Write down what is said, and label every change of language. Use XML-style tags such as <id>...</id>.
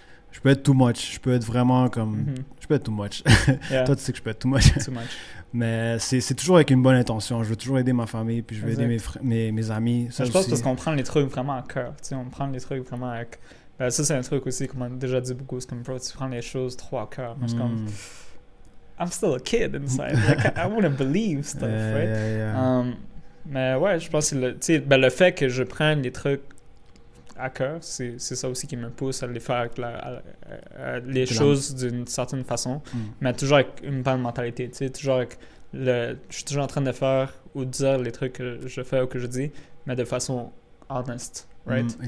<fr>Je peux être too much. Je peux être vraiment comme... Je peux être too much. Toi, tu sais que je peux être too much. Mais c'est toujours avec une bonne intention. Je veux toujours aider ma famille, puis je veux aider mes amis. Ça, je pense parce qu'on prend les trucs vraiment à cœur. On prend les trucs vraiment avec... ça, c'est un truc aussi qu'on m'a déjà dit beaucoup. C'est comme, bro, tu prends les choses trop à cœur. Moi, je suis comme...</fr> <en>I'm still a kid inside. Like, I want to believe stuff, right?</en> <fr>Mais ouais, je pense que le fait que je prenne les trucs à cœur, c'est ça aussi qui me pousse à les faire avec les choses d'une certaine façon, mais toujours avec une bonne mentalité, tu sais, toujours avec je suis toujours en train de faire ou de dire les trucs que je fais ou que je dis, mais de façon honest, right?</fr>